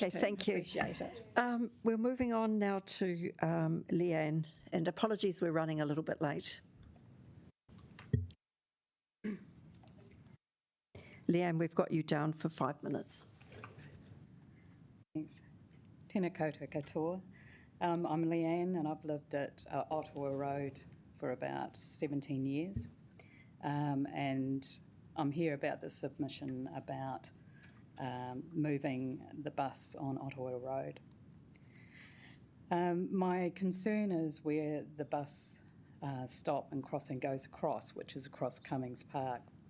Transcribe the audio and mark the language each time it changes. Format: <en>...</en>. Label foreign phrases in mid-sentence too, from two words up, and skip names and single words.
<en>Okay, thank you. Appreciate it. We're moving on now to Leanne, and apologies, we're running a little bit late. Leanne, we've got you down for 5 minutes. Thanks.</en> <mi>Tēnā koutou katoa.</mi> <en>I'm Leanne, and I've lived at Ottawa Road for about 17 years. And I'm here about the submission about moving the bus on Ottawa Road. My concern is where the bus stop and crossing goes across, which is across Cummings Park.</en>